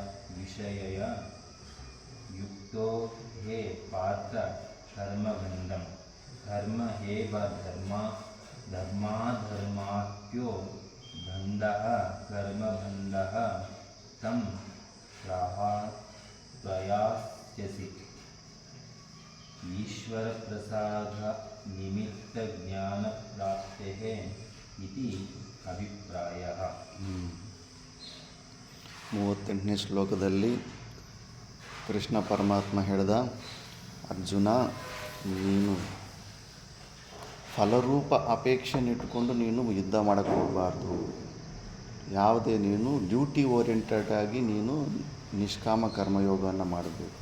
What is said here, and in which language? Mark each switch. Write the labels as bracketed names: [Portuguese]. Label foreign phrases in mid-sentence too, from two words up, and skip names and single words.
[Sanskrit] युक्तो हे पार्थ कर्मबन्धं कर्म एव धर्माधर्माख्यो बन्धः कर्मबन्धः तं प्रयास्यसि ईश्वरप्रसादनिमित्तज्ञानप्राप्तेः इति अभिप्रायः. [Kannada] 38ನೇ ಶ್ಲೋಕದಲ್ಲಿ ಕೃಷ್ಣ ಪರಮಾತ್ಮ ಹೇಳಿದ, ಅರ್ಜುನ, ನೀನು ಫಲರೂಪ ಅಪೇಕ್ಷೆನಿಟ್ಕೊಂಡು ನೀನು ಯುದ್ಧ ಮಾಡೋಕ್ಕೆ ಹೋಗಬಾರ್ದು. ಯಾವುದೇ ನೀನು [English] duty oriented [Kannada] ಆಗಿ ನೀನು ನಿಷ್ಕಾಮ ಕರ್ಮಯೋಗವನ್ನು ಮಾಡಬೇಕು.